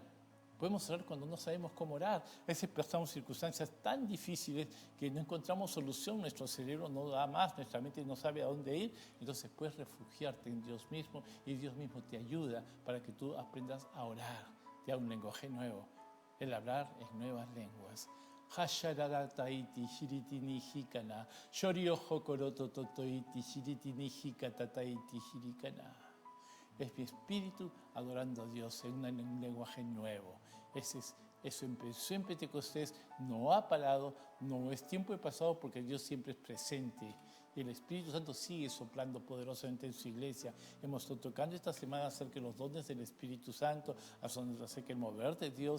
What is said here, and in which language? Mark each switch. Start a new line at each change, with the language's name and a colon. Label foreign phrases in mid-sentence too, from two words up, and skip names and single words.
Spanish: Podemos orar cuando no sabemos cómo orar. A veces pasamos circunstancias tan difíciles que no encontramos solución, nuestro cerebro no da más, nuestra mente no sabe a dónde ir. Entonces puedes refugiarte en Dios mismo y Dios mismo te ayuda para que tú aprendas a orar, te da un lenguaje nuevo. El hablar en nuevas lenguas. Hasharataiti shiritini hikana. Shoriojo korotototoiti shiritini hikatataiti shirikana. Es mi espíritu adorando a Dios en un lenguaje nuevo. Eso empezó en Pentecostés, no ha parado, no es tiempo de pasado, porque Dios siempre es presente. Y el Espíritu Santo sigue soplando poderosamente en su iglesia. Hemos estado tocando esta semana acerca de los dones del Espíritu Santo, acerca del mover de Dios.